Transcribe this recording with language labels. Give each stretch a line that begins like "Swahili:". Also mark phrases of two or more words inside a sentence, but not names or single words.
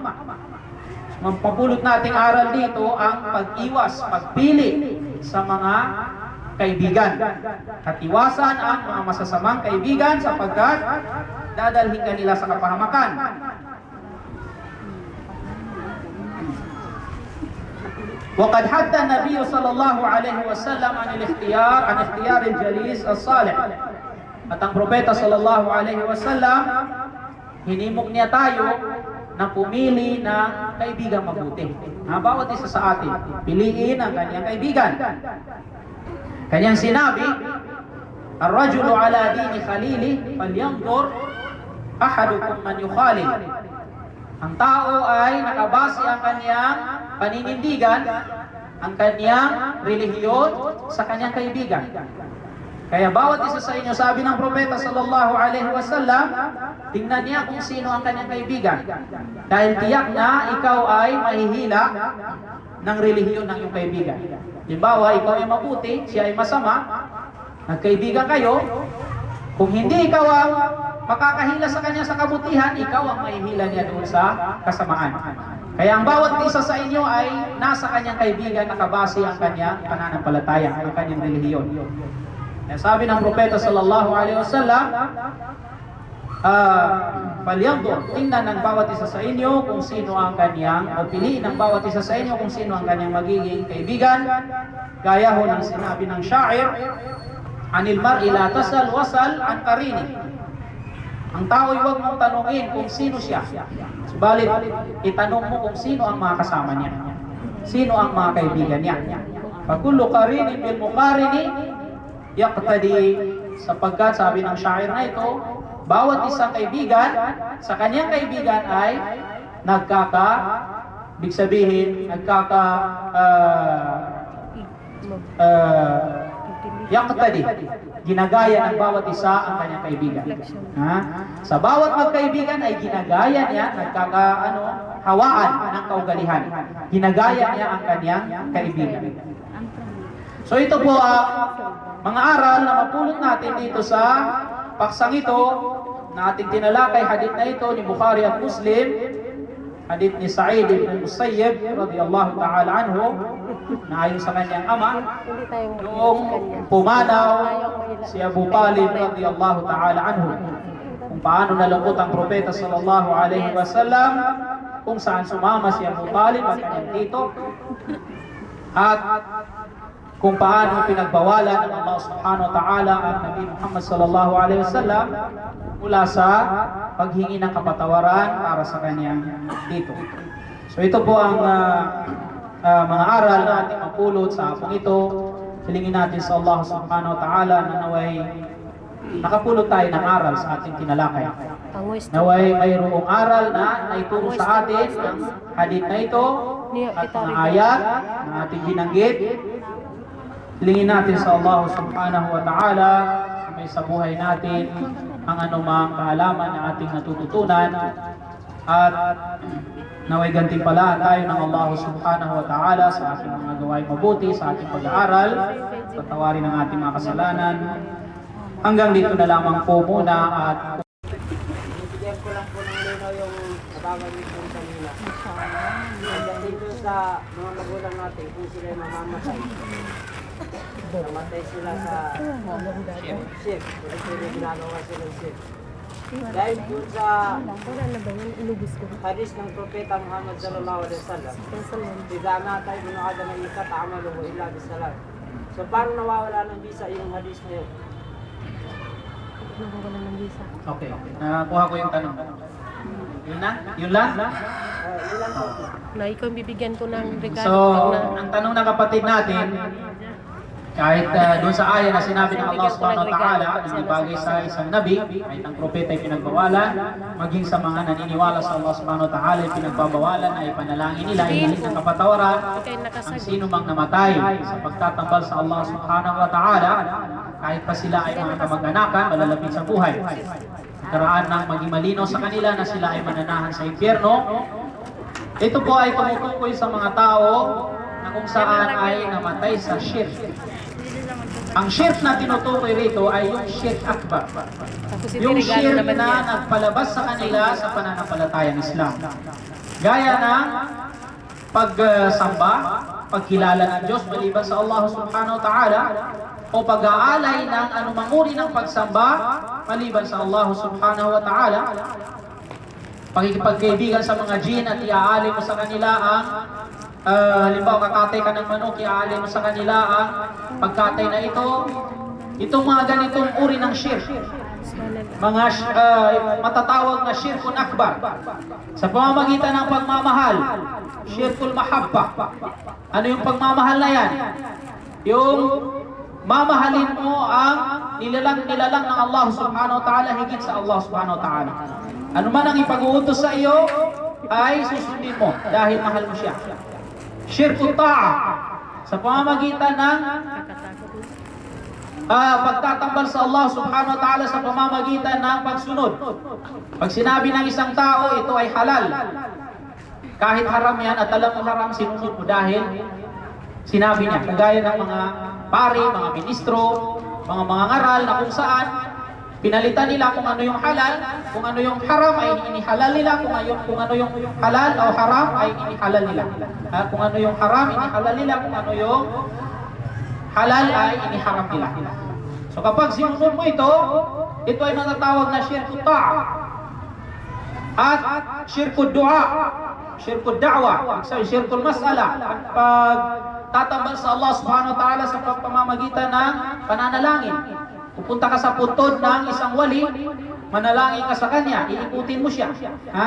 Filipino: Mapapulot nating aral dito ang pag-iwas, pagpili sa mga kaibigan at iwasan ang mga masasamang kaibigan, sapagkat dadalhin ka nila sa kapahamakan.
Arabic: وقد حث النبي صلى الله عليه وسلم عن اختيار الجليس الصالح.
Filipino: At ang propeta
Arabic: صلى الله عليه وسلم,
Filipino: hinimok niya tayo na pumili ng kaibigan mabuti. Bawat isa sa atin, piliin ang kanyang kaibigan. Kanyang sinabi,
Arabic: الرجل على دين خليله فلينظر أحدكم من يخالل.
Filipino: Ang tao ay nakabase ang kanyang paninindigan, ang kanyang relihiyon sa kanyang kaibigan. Kaya bawat isa sa inyo, sabi ng propeta
Arabic: صلى الله عليه وسلم,
Filipino: tingnan niya kung sino ang kanyang kaibigan. Dahil tiyak na ikaw ay mahihila ng relihiyon ng iyong kaibigan. Halimbawa, ikaw ay mabuti, siya ay masama, nagkaibigan kayo, kung hindi ikaw ang makakahila sa kanya sa kabutihan, ikaw ang mahihila niya doon sa kasamaan. Kaya ang bawat isa sa inyo ay nasa kanyang kaibigan, nakabase ang kanyang pananampalataya, ang kanyang relihiyon. Sabi ng propeta
Arabic: صلى الله عليه وسلم,
Filipino: falyanzur, tingnan ng bawat isa sa inyo kung sino ang kanyang, o piliin ng bawat isa sa inyo kung sino ang kanyang magiging kaibigan. Gaya ho ng sinabi ng syair,
Arabic: عن المرء لا تسأل وسل عن قرينه.
Filipino: Ang tao ay huwag mong tanungin kung sino siya. Subalit, itanong mo kung sino ang mga kasama niya. Sino ang mga kaibigan niya.
Arabic: فكل قرين بالمقارن يقتدي,
Filipino: sapagkat sabi ng syair na ito, bawat isang kaibigan sa kanyang kaibigan ay ibig sabihin, yaqtadi, ginagaya ng bawat isa ang kanyang kaibigan. Sa bawat magkaibigan ay ginagaya niya, hawaan ng kaugalihan. Ginagaya niya ang kanyang kaibigan. So ito po mga aral na mapulot natin dito sa paksang ito na ating tinalakay. Hadith na ito ni Bukhari at Muslim, hadith ni Sa'id ibn Musayyib
Arabic: رضي الله تعالى عنه,
Filipino: na ayon sa kanyang ama, noong pumanaw si Abu Talib
Arabic: رضي الله تعالى عنه,
Filipino: kung paano nalungkot ang propeta
Arabic: صلى الله عليه وسلم,
Filipino: kung saan sumama si Abu Talib at kanyang tito, at kung paano pinagbawalan ng Allah
Arabic: سبحانه وتعالى
Filipino: ang Nabi Muhammad
Arabic: صلى الله عليه وسلم
Filipino: mula sa paghingi ng kapatawaran para sa kanyang tito. So ito po ang mga aral na ating mapulot sa hapong ito. Hilingin natin sa Allah
Arabic: سبحانه وتعالى
Filipino: na naway nakapulot tayo ng aral sa ating tinalakay. Naway mayroong aral na naituro sa atin ang hadith na ito at mga ayat na ating binanggit. Hilingin natin sa Allah
Arabic: سبحانه وتعالى
Filipino: na may sa buhay natin ang anumang kaalaman na ating natututunan, at naway gantimpalaan tayo ng Allah
Arabic: سبحانه وتعالى
Filipino: sa ating mga gawain mabuti, sa ating pag-aaral, patawarin ang ating mga kasalanan. Hanggang dito na lamang po muna, at bigyan ko lang po ng linaw yung nababan nito kanina. Hanggang dito sa mga magulang natin kung sila mamamatay. Namatay sila sa ship. Kasi ginagawa silang ship. Dahil po sa hadis ng Propeta Muhammad
Arabic: صلى الله عليه وسلم, "إذا مات ابن آدم تعامله إلا بصلاة."
Filipino: So paano nawawala ng visa yung hadis na yun? Nawawala ng visa. okay, nakuha ko yung tanong. Yun na? Yun lang? Yun lang po. Na ikaw bibigyan ko ng regalo. So, ang tanong ng kapatid natin, kahit doon sa aya na sinabi ng Allah
Arabic: سبحانه وتعالى,
Filipino: hindi bagay sa isang nabi, kahit ang propeta ay pinagbawalan, maging sa mga naniniwala sa Allah
Arabic: سبحانه وتعالى
Filipino: ay pinagbabawalan, ay panalangin nila, ay hiling ng kapatawaran, ang sino mang namatay sa pagtatambal sa Allah
Arabic: سبحانه وتعالى,
Filipino: kahit pa sila ay mga kamag-anakan, malalapit sa buhay. Karaan ng maging malinaw sa kanila na sila ay mananahan sa impyerno. Ito po ay tumutukoy sa mga tao na kung saan ay namatay sa shirk. Ang shirk na tinutukoy rito ay yung
Arabic: شرك أكبر.
Filipino: Yung shirk na nagpalabas sa kanila sa pananampalatayang Islam. Gaya ng pagsamba, pagkilala ng Diyos maliban sa Allah
Arabic: سبحانه وتعالى,
Filipino: o pag-aalay ng anumang uri ng pagsamba maliban sa Allah
Arabic: سبحانه وتعالى,
Filipino: pakikipagkaibigan sa mga jinn at iaalay mo sa kanila ang halimbawa kakatay ka ng manok, iaalay mo sa kanila ang pagkatay na ito. Itong mga ganitong uri ng shirk, mga matatawag na
Arabic: شرك أكبر,
Filipino: sa pamamagitan ng pagmamahal,
Arabic: شرك المحبة.
Filipino: Ano yung pagmamahal na yan? Yung mamahalin mo ang nilalang ng Allah
Arabic: سبحانه وتعالى
Filipino: higit sa Allah
Arabic: سبحانه وتعالى.
Filipino: Ano man ang ipag-uutos sa iyo ay susundin mo dahil mahal mo siya.
Arabic: شرك الطاعة,
Filipino: sa pamamagitan ng pagtatambal sa Allah
Arabic: سبحانه وتعالى
Filipino: sa pamamagitan ng pagsunod. Pag sinabi ng isang tao, ito ay halal, kahit haram yan at alam mo haram, sinunod mo dahil sinabi niya. Kagaya ng mga pari, mga ministro, mga ngaral na kung saan pinalitan nila kung ano yung halal, kung ano yung haram ay inihalal nila, kung ano yung halal o haram ay inihalal nila. Kung ano yung haram, inihalal nila, kung ano yung halal ay iniharam nila. So kapag sinunod mo ito ay matatawag na
Arabic: شرك الطاعة
Filipino: at
Arabic: شرك الدعاء، شرك الدعوة، شرك المسألة,
Filipino: pag tatambal sa Allah
Arabic: سبحانه وتعالى
Filipino: sa pamamagitan ng pananalangin. Pupunta ka sa puntod ng isang wali manalangin ka sa kanya, iikutin mo siya. Ha?